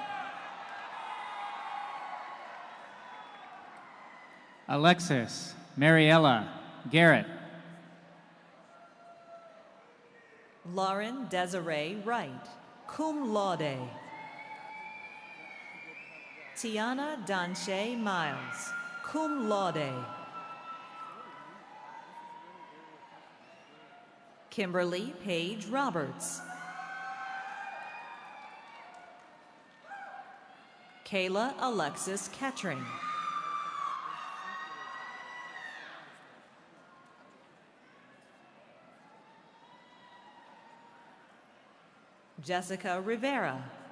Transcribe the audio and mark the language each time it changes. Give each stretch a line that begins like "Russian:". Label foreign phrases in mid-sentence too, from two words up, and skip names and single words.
English: Alexis Mariella Garrett. Lauren Desiree Wright,
Latin: cum laude.
English: Tiana Danche Miles,
Latin: cum laude.
English: Kimberly Page Roberts. Kayla Alexis Kettering. Jessica Rivera.